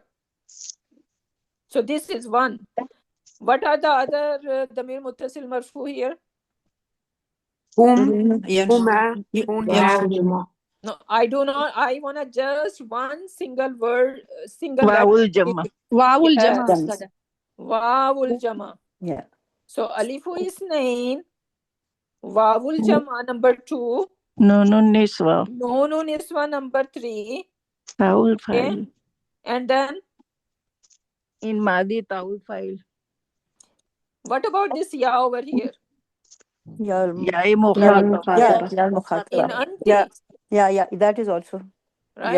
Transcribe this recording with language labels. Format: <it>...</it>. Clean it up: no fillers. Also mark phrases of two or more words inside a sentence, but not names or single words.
<en>So this is one. What are the other</en> <ar>ضمير متصل مرفوع</ar> <en>here? Huma, No, I do not. I want to just one single word, single Wawul letter. Jama. Wawul Yes.</en> <ar>جمع أستاذة. واو الجمع.</ar> <en>Yeah. So</en> <ar>ألف الاثنين, واو الجمع</ar> <en>number 2,</en> <ar>نون النسوة. نون النسوة</ar> <en>number 3, Taul okay, file. and then</en> <ar>In ماضي تاء الفاعل.</ar> <en>what about this ya over here? Yeah.</en> <ar>ياء المخاطبة.</ar> <en>Yeah. In Mukhataba. anti, Yeah. That is also. Yeah.</en>